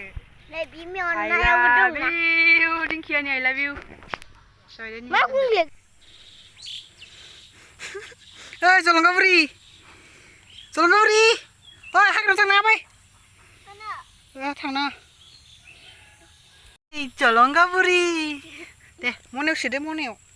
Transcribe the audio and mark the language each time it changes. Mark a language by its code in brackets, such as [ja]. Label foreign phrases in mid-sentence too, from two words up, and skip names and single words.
[brx] दिंखियानि [en] I love you [brx] जलंगाबुरि हाग्रायाव थांना बै थांना जलंगाबुरि दे मनायाव सोदो मनायाव